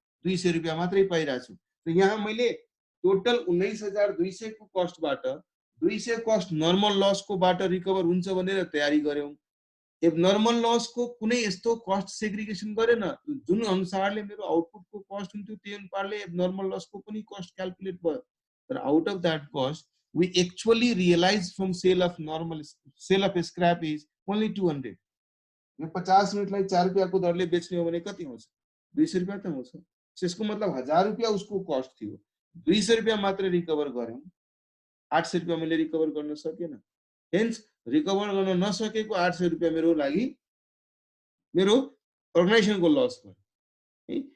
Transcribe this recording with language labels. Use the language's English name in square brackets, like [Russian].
[Nepali] 200 रुपैयाँ मात्रै पाइराछु। त यहाँ मैले टोटल 19200 को कस्टबाट 200 कस्ट नर्मल लसको बाट रिकभर हुन्छ भनेर तयारी गर्यौं। एबनर्मल लस को कुनै यस्तो कस्ट सेग्रिगेसन गरेन। जुन अनुसारले मेरो आउटपुटको कस्ट हुन्थ्यो त्यही अनुसारले एबनर्मल लस को पनि कस्ट क्याल्कुलेट भयो। तर [English] Out of that cost we actually realize from sale of scrap is only 200। [Nepali] यो 50 युनिटलाई 4 रुपैयाँको दरले बेच्ने हो भने कति हुन्छ? 200 रुपैयाँ त हुन्छ। त्यसको मतलब 1000 रुपैयाँ उसको कस्ट थियो, 200 रुपैयाँ मात्र रिकभर गर्यौं, 800 रुपैयाँ मैले रिकभर गर्न सकेन। हेन्स रिकभर गर्न नसकेको 800 रुपैयाँ मेरो लागि मेरो अर्गनाइजेसनको लस भयो है।